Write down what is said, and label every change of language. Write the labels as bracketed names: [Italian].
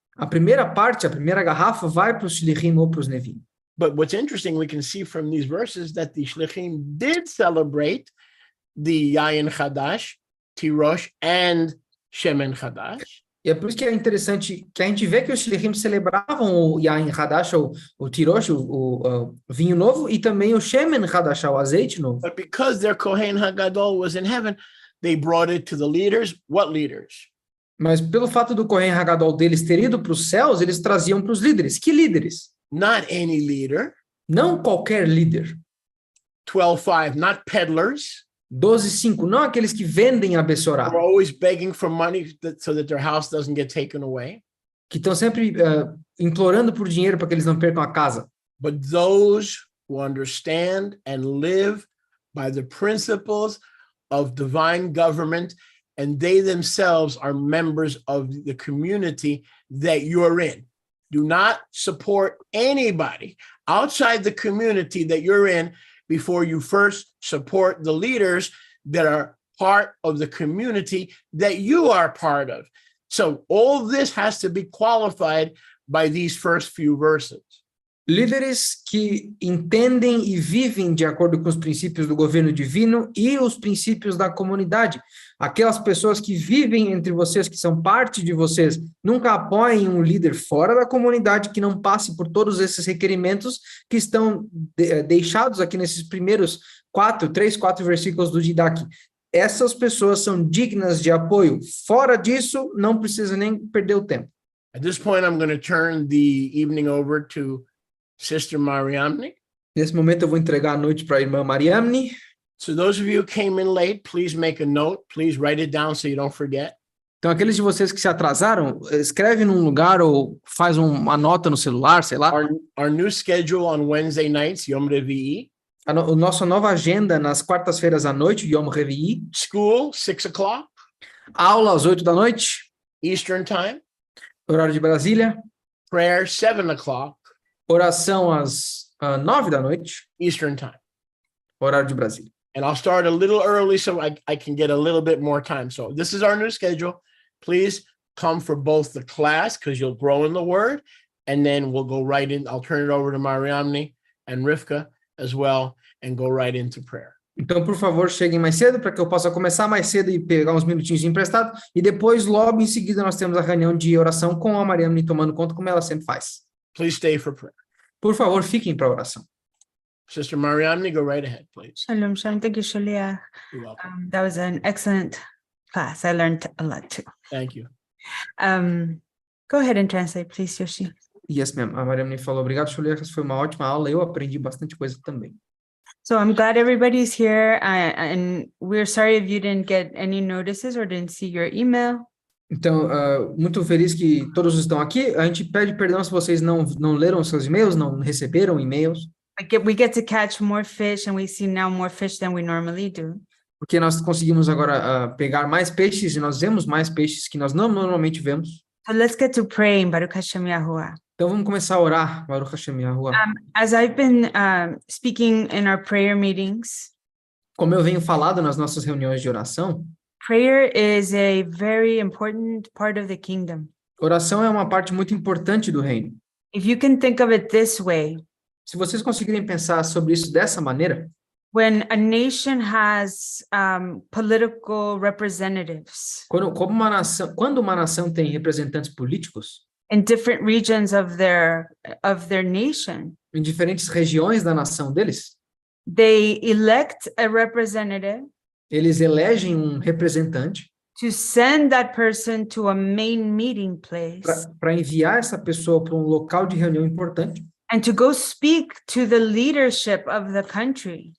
[Portuguese] A primeira garrafa vai para os Shlichim ou para os Nevim. [English] But what's interesting, we can see from these verses that the Shlichim did celebrate the Yayin Chadash, Tirosh, and Shemen Chadash. [Portuguese] E é por isso que é interessante que a gente vê que os Shlichim celebravam o Yain Hadash, o Tirosh, o vinho novo, e também o Shemen Hadash, o azeite novo. [English] But because their Kohen HaGadol was in heaven, they brought it to the leaders. What leaders? [Portuguese] Mas pelo fato do Kohen Hagadol deles ter ido para os céus, eles traziam para os líderes. Que líderes? [English] Not any leader. [Portuguese] Não qualquer líder. [English] 12:5, not peddlers. [Portuguese] 12:5, não aqueles que vendem a Bessorá, [English] They're always begging for money so that their house doesn't get taken away. [Portuguese] que estão sempre implorando por dinheiro para que eles não percam a casa. [English] But those who understand and live by the principles of divine government, and they themselves are members of the community that you're in. Do not support anybody outside the community that you're in before you first support the leaders that are part of the community that you are part of. So all this has to be qualified by these first few verses. [Portuguese] Líderes que entendem e vivem de acordo com os princípios do governo divino e os princípios da comunidade. Aquelas pessoas que vivem entre vocês, que são parte de vocês, nunca apoiem um líder fora da comunidade que não passe por todos esses requerimentos que estão deixados aqui nesses primeiros 4 versículos do Didache. Essas pessoas são dignas de apoio. Fora disso, não precisa nem perder o tempo. [English] At this point, I'm going to turn the evening over to Sister Mariamne. [Portuguese] Nesse momento eu vou entregar a noite para a irmã Mariamne. [English] So those of you who came in late, please make a note. Please write it down so you don't forget. [Portuguese] Então, aqueles de vocês que se atrasaram, escreve num lugar ou faz uma nota no celular, sei lá. [English] Our new schedule on Wednesday nights, Yom Revi'i. [Portuguese] A nossa nova agenda nas quartas-feiras à noite, Yom Revi'i. [English] School, 6:00. [Portuguese] Aula às 8 da noite. [English] Eastern Time. [Portuguese] Horário de Brasília. [English] Prayer, 7:00. [Portuguese] Oração às 9 da noite. [English] Eastern Time. [Portuguese] Horário de Brasília. [English] And I'll start a little early so I can get a little bit more time. So this is our new schedule. Please come for both the class because you'll grow in the word. And then we'll go right in. I'll turn it over to Mariamne and Rivka as well and go right into prayer. [Portuguese] Então, por favor, cheguem mais cedo para que eu possa começar mais cedo e pegar uns minutinhos emprestados. E depois, logo em seguida, nós temos a reunião de oração com a Mariamne tomando conta, como ela sempre faz. [English] Please stay for prayer. [Portuguese] Por favor, fiquem para a oração. [English] Sister Mariamne, go right ahead, please. Shalom, shalom. Thank you, Shaliach. You're welcome. That was an excellent class. I learned a lot too. Thank you. Go ahead and translate, please, Yoshi. Yes, ma'am. [Portuguese] A Mariana me falou, obrigado, Juliana, foi uma ótima aula, eu aprendi bastante coisa também. [English] So I'm glad everybody's here, and we're sorry if you didn't get any notices or didn't see your email. [Portuguese] Então, muito feliz que todos estão aqui. A gente pede perdão se vocês não leram seus e-mails, não receberam e-mails, [English] We get to catch more fish, and we see now more fish than we normally do. [Portuguese] porque nós conseguimos agora pegar mais peixes e nós vemos mais peixes que nós não normalmente vemos. [English] So let's get to praying, [Hebrew] Baruch Hashem Yahuwah. [Portuguese] Então, vamos começar a orar, [Hebrew] Baruch Hashem Yahuwah. [English] As I've been speaking in our prayer meetings, [Portuguese] Como eu venho falado nas nossas reuniões de oração, [English] prayer is a very important part of the kingdom. [Portuguese] oração é uma parte muito importante do reino. [English] If you can think of it this way, [Portuguese] Se vocês conseguirem pensar sobre isso dessa maneira, [English] when a nation has political representatives [Portuguese] quando uma nação tem representantes políticos [English] in different regions of their nation, [Portuguese] em diferentes regiões da nação deles, [English] they elect a representative [Portuguese] eles elegem um representante [English] to send that person to a main meeting place [Portuguese] para enviar essa pessoa para um local de reunião importante [English] and to go speak to the leadership of the country.